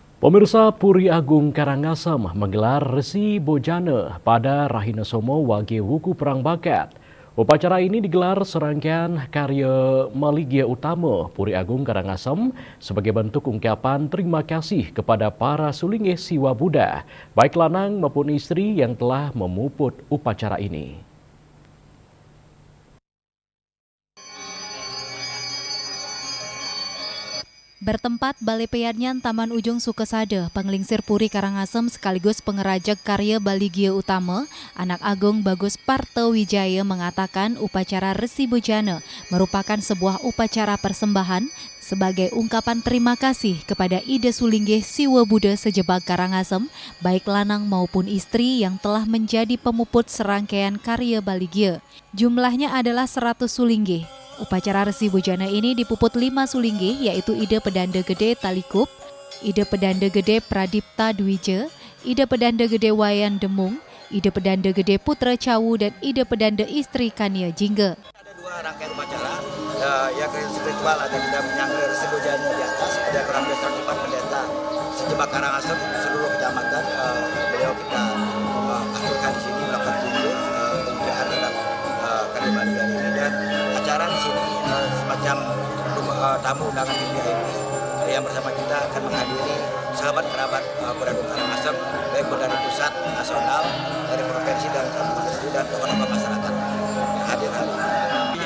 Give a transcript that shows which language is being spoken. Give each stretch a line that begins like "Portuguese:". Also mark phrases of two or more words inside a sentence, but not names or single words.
Indonesian: Pemirsa, Puri Agung Karangasem menggelar Resi Bojana pada Rahina Somo Wage Wuku Perang Bakat. Upacara ini digelar serangkaian karya Maligia Utama Puri Agung Karangasem sebagai bentuk ungkapan terima kasih kepada para sulingeh siwa Buddha, baik lanang maupun istri yang telah memuput upacara ini. Bertempat Balai Peyanyan Taman Ujung Sukesada, Penglingsir Puri Karangasem sekaligus pengerajak karya Baligia Utama, Anak Agung Bagus Partowijaya mengatakan upacara Resi Bojana merupakan sebuah upacara persembahan sebagai ungkapan terima kasih kepada Ida Sulinggeh Siwa Buddha sejebak Karangasem, baik lanang maupun istri yang telah menjadi pemuput serangkaian karya Baligia. Jumlahnya adalah 100 sulinggeh. Upacara Resi Bojana ini dipuput 5 sulinggeh, yaitu Ida Pedanda Gede Talikup, Ida Pedanda Gede Pradipta Dwija, Ida Pedanda Gede Wayan Demung, Ida Pedanda Gede Putra Cawu, dan Ida Pedanda Istri Kania Jingga. Ada 2 rangkaian upacara, yang spiritual ada kita menyangkut Resi Bojana di atas, ada kurang lebih 104 pendeta sejebak Karangasem, seluruh kecamatan, beliau kita aturkan di sini melakukan tunjuk pemujaan terhadap karya Baligia ini, dan acara di sini semacam tamu undangan VIP yang bersama kita akan menghadiri sahabat kerabat Puri Agung Karangasem, baik dari pusat, nasional, dari provinsi dan kabupaten dan tokoh-tokoh masyarakat hadir hari ini.